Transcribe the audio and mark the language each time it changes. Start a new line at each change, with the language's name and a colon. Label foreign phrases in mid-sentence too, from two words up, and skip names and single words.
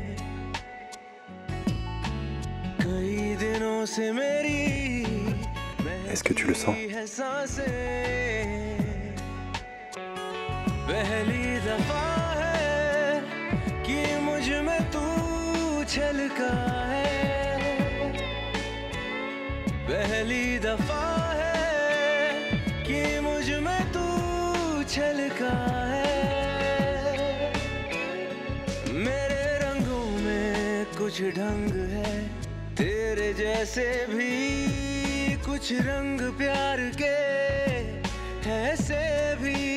Hindi: कई दिनों से मेरी
French: Est-ce que tu le sens?
Hindi: पहली दफा है कि मुझ में तू छलका है पहली दफा है कि मुझ में तू छलका है मेरे रंगों में कुछ ढंग है तेरे जैसे भी कुछ रंग प्यार के ऐसे भी